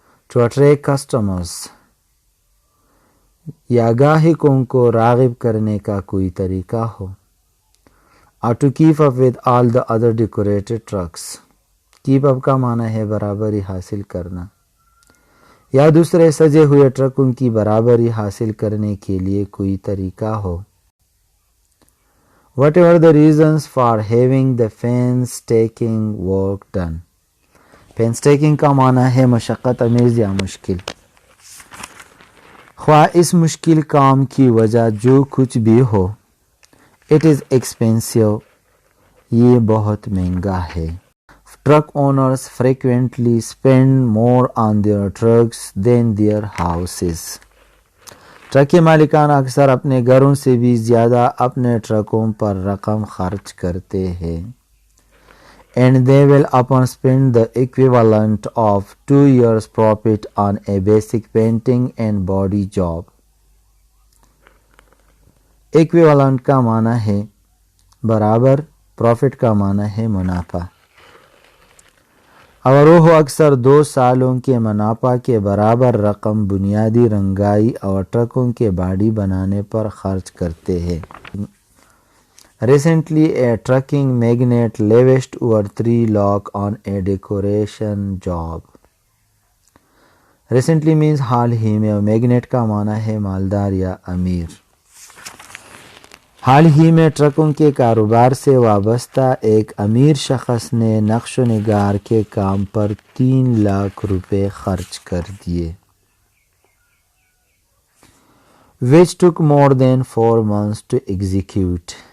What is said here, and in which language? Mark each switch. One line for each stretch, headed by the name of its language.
English: to attract customers,
Urdu: یا گاہکوں کو راغب کرنے کا کوئی طریقہ ہو. اور
English: to keep up with all the other decorated trucks,
Urdu: keep up کا معنی ہے برابری حاصل کرنا، یا دوسرے سجے ہوئے ٹرکوں کی برابری حاصل کرنے کے لیے کوئی طریقہ ہو.
English: Whatever the reasons for having the painstaking work done، painstaking
Urdu: کا معنی ہے مشقت امیز یا مشکل. خواہ اس مشکل کام کی وجہ جو کچھ بھی ہو،
English: it is expensive،
Urdu: یہ بہت مہنگا ہے.
English: Truck owners frequently spend more on their trucks than their houses،
Urdu: truck کے مالکان اکثر اپنے گھروں سے بھی زیادہ اپنے ٹرکوں پر رقم خرچ کرتے ہیں.
English: And they will often spend the equivalent of 2 years' profit on a basic painting and body job.
Urdu: Equivalent کا معنی ہے برابر، profit کا معنی ہے منافع، اور وہ اکثر 2 سالوں کے منافع کے برابر رقم بنیادی رنگائی اور ٹرکوں کے باڈی بنانے پر خرچ کرتے ہیں.
English: Recently, a trucking magnate lavished over 3 lakhs on a decoration job. Recently means
Urdu: حال ہی میں، اور میگنیٹ کا معنی ہے مالدار یا امیر. حال ہی میں ٹرکوں کے کاروبار سے وابستہ ایک امیر شخص نے نقش و نگار کے کام پر 3 لاکھ روپے خرچ کر دیے.
English: which took more than 4 months to execute.